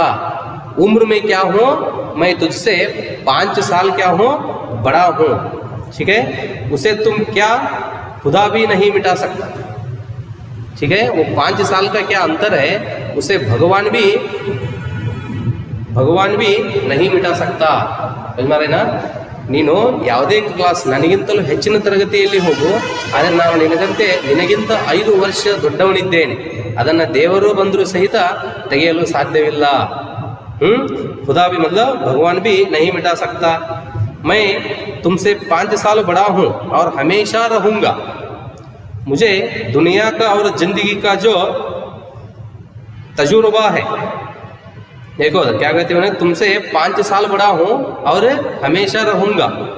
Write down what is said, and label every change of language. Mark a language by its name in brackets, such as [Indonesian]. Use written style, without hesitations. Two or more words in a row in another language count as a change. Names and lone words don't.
[Hindi] उम्र में क्या हूँ, मैं तुझसे 5 साल क्या हूँ, बड़ा हूँ, ठीक है। उसे तुम क्या खुदा भी नहीं मिटा सकता, ठीक है। वो 5 साल का क्या अंतर है, उसे भगवान भी नहीं मिटा सकता। समझ में ना, [Kannada] ನೀನು ಯಾವುದೇ ಕ್ಲಾಸ್ ನನಗಿಂತಲೂ ಹೆಚ್ಚಿನ ತರಗತಿಯಲ್ಲಿ ಹೋಗು, ಆದರೆ ನಾನು ನಿನಗಿಂತ 5 ವರ್ಷ ದೊಡ್ಡವನಿದ್ದೇನೆ, ಅದನ್ನು ದೇವರು ಬಂದರೂ ಸಹಿತ ತೆಗೆಯಲು ಸಾಧ್ಯವಿಲ್ಲ। [Hindi] खुदा भी मतलब भगवान भी नहीं मिटा सकता। मैं तुमसे 5 साल बड़ा हूँ और हमेशा रहूँगा। मुझे दुनिया का और जिंदगी का जो तजुर्बा है, देखो क्या कहते हो ना, तुमसे 5 साल बड़ा हूँ और हमेशा रहूँगा।